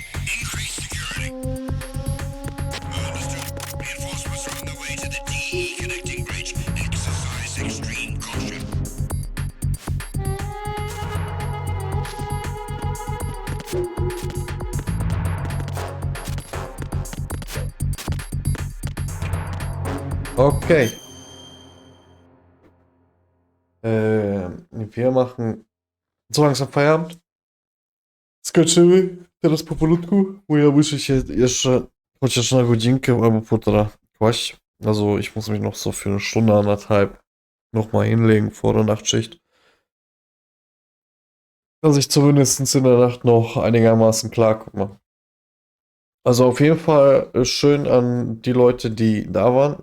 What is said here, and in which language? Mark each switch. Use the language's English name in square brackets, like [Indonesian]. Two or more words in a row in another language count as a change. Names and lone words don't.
[English] Increase security. Understood. Reinforcements are on the way to the DE connecting bridge. Exercise extreme caution. Okay. [German] Wir machen so langsam Feierabend. [Polish] Skoczymy teraz powolutku, bo ja muszę się jeszcze chociaż na godzinkę albo półtora kłaść. [German] Also ich muss mich noch so für eine Stunde, anderthalb nochmal hinlegen vor der Nachtschicht. Dass ich zumindest in der Nacht noch einigermaßen klarkomme. Also auf jeden Fall schön an die Leute, die da waren.